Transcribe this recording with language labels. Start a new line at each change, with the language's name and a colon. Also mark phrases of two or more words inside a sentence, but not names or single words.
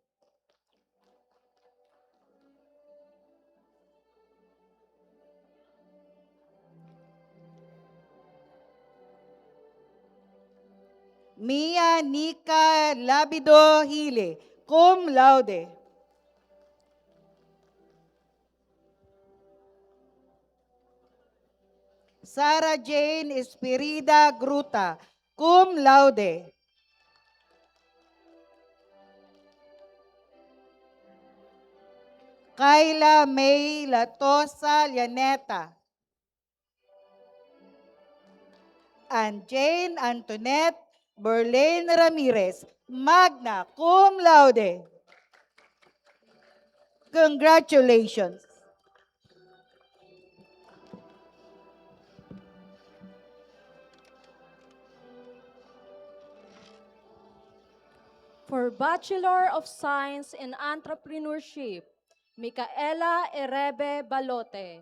English: Mia Nika Labido Hile,
Latin: cum laude.
English: Sarah Jane Espirida Gruta,
Latin: cum laude.
English: Kayla May Latosa Llaneta. And Jane Antoinette Berlane Ramirez,
Latin: magna cum laude.
English: Congratulations. For Bachelor of Science in Entrepreneurship, Micaela Erebe Balote.